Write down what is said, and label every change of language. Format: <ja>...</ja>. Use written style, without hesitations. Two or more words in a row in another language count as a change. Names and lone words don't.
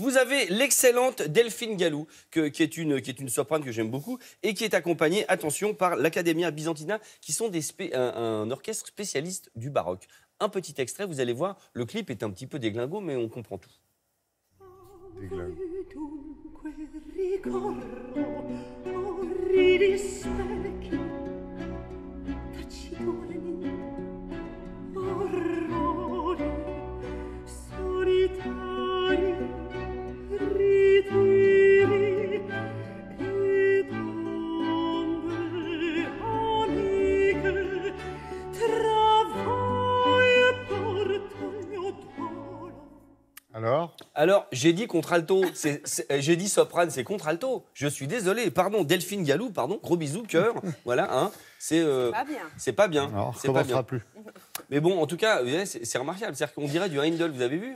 <fr>Vous avez l'excellente Delphine Gallou, qui est une soprane que j'aime beaucoup, et qui est accompagnée, attention, par l'Accademia Bisantina, qui sont un orchestre spécialiste du baroque. Un petit extrait, vous allez voir, le clip est un petit peu déglingo, mais on comprend tout. Déglingue.</fr> <it>Dunque ricorro, orridi specchi, taciturni, orrori, solitari, ritiri, e tombe amiche, tra voi porto il mio dolo.</it> <fr>Alors, j'ai dit contralto, j'ai dit soprane, c'est contralto. Je suis désolé, pardon, Delphine Gallou, pardon, gros bisous, cœur, voilà, hein. C'est pas bien. c'est pas bien. Alors, on C'est pas recommencera bien. plus. Mais bon, en tout cas, ouais, c'est remarquable. C'est-à-dire qu'on dirait du Heindel, vous avez vu?</fr>